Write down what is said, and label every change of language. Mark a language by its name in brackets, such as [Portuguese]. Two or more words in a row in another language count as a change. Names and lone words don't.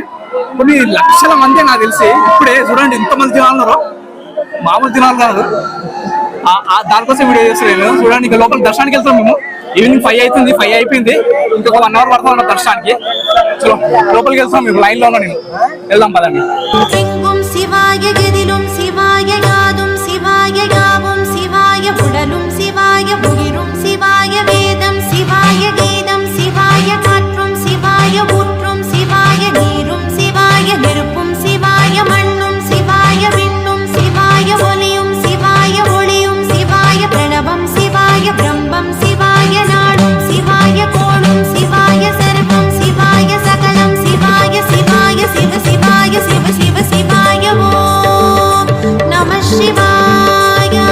[Telugu] కొన్ని లక్షల మంది నాకు తెలిసి ఇప్పుడే చూడండి ఇంతమంది జనాలు ఉన్నారు, మామూలు జనాలు కాదు. దానికోసం వీడియో చేస్తున్నాను చూడండి. ఇంకా లోపల దర్శనానికి వెళ్తాం మేము. ఈవినింగ్ 5 అవుతుంది, 5 అయిపోయింది. ఇంకొక 1 hour పడతా ఉన్నాం దర్శనానికి. చలో లోపలికి వెళ్తాం, మీకు లైన్ లో ఉన్నా నేను. వెళ్దాం పదండి. [Tamil] எங்கும் சிவாய எதிலும் சிவாய யாதும் சிவாய யாவும் சிவாய உடலும் சிவாய உயிரும் சிவாய வேதம் சிவாய கீதம் சிவாய காற்றும் சிவாய ஊற்றும் சிவாய நீரும் சிவாய நெருப்பும் சிவாய மண்ணும் சிவாய விண்ணும் சிவாய ஒலியும் சிவாய ஒளியும் சிவாய பிரணவம் சிவாய பிரம்மம் சிவாய நாடும் சிவாய கோளும் சிவாய சர்வம் சிவாய சகலம் சிவாய சிவாய சிவ சிவாய சிவ சிவ சிவாய ஓம் நம சிவாய